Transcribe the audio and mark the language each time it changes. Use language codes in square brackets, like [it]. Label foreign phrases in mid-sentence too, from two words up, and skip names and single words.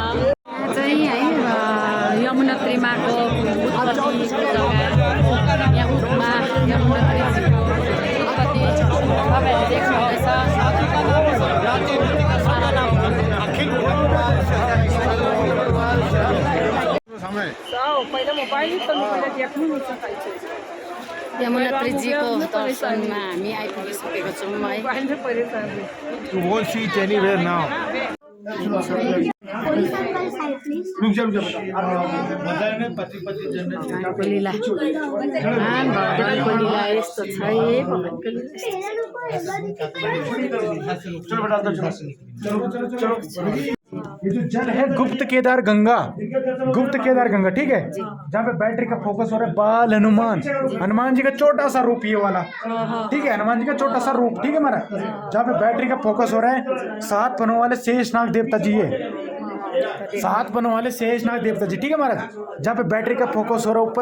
[ne] चाहिँ है यमुनोत्री माको उत्पत्तिको जग्गा, यहाँ उठमा यमुनोत्रीजीको उत्पत्ति तपाईँहरूले देख्नुहुँदैछ। यमुनोत्रीजीको दर्शनमा हामी आइपुगिसकेको छौँ है। [en] You won't see it anywhere now. [ne] भगवानको लीला यस्तो छ है। [hi] ये जो जल है गुप्त केदार गंगा, ठीक है, जहाँ पे बैटरी का फोकस हो रहा है बाल हनुमान, हनुमान जी का छोटा सा रूप ये वाला, ठीक है, हनुमान जी का छोटा सा रूप, ठीक है महाराज, जहाँ पे बैटरी का फोकस हो रहा है 7 पनों वाले शेषनाग देवता जी, ये 7 पनों वाले शेषनाग देवता जी, ठीक है महाराज, जहाँ पे बैटरी का फोकस हो रहा है।